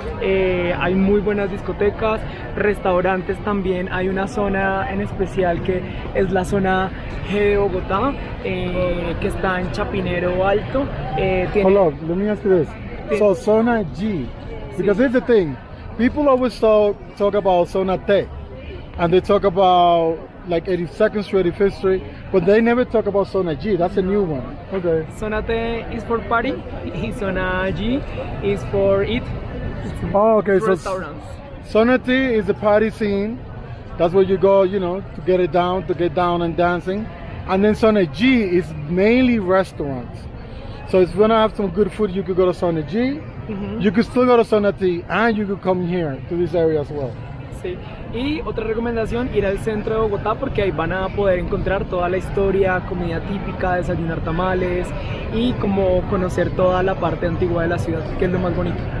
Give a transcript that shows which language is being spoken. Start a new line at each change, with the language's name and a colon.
Spanish: Hay muy buenas discotecas, restaurantes también. Hay una zona en especial que es la zona G de Bogotá, que está en Chapinero Alto.
English: Hold on, let me ask you this. So zona G, because here's the thing, people always talk about zona T, and they talk about like 82nd Street, 85th Street, but they never talk about Zona G. That's a new one. Okay. Zona T is for party, y Zona G is for eat. Oh, okay. Restaurants. So Zona T is the party scene. That's where you go, you know, to get down and dancing. And then Zona G is mainly restaurants. So if you want to have some good food, you could go to Zona G. You could still go to Zona T, and you could come here to this area as well.
Spanish: Sí. Y otra recomendación, ir al centro de Bogotá porque ahí van a poder encontrar toda la historia, comida típica, desayunar tamales y como conocer toda la parte antigua de la ciudad, que es lo más bonito.